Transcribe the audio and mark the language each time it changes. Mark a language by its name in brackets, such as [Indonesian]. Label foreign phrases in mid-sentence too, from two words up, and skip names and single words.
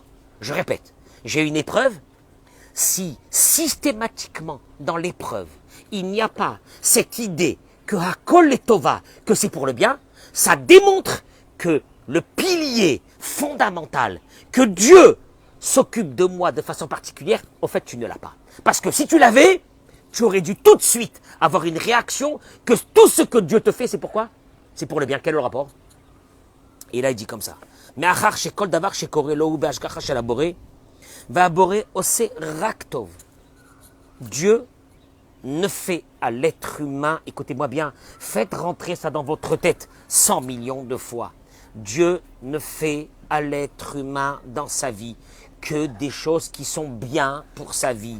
[French] Je répète, j'ai une épreuve. Si systématiquement dans l'épreuve, il n'y a pas cette idée que [Hebrew] הכל לטובה, [French] que c'est pour le bien, ça démontre que le pilier fondamental, que Dieu s'occupe de moi de façon particulière, au fait tu ne l'as pas. Parce que si tu l'avais, tu aurais dû tout de suite avoir une réaction que tout ce que Dieu te fait, c'est pourquoi? C'est pour le bien. Quel est le rapport? Et là il dit comme ça. [Hebrew] Mais אחר שכל דבר שקורה לו הוא בהשגחה של הבורא, והבורא עושה רק טוב. [French] Dieu ne fait à l'être humain, écoutez-moi bien, faites rentrer ça dans votre tête 100 millions de fois. Dieu ne fait à l'être humain dans sa vie que des choses qui sont bien pour sa vie.